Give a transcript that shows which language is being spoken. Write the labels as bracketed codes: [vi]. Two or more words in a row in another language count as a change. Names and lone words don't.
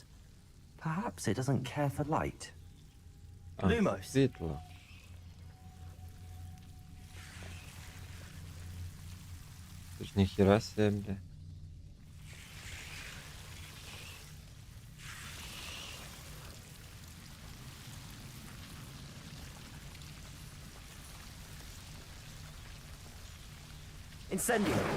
[en] Perhaps it doesn't care for light. А, [la] Lumos. [uk] світло. Це ж ніхіра себе, бля. [la] Incendio.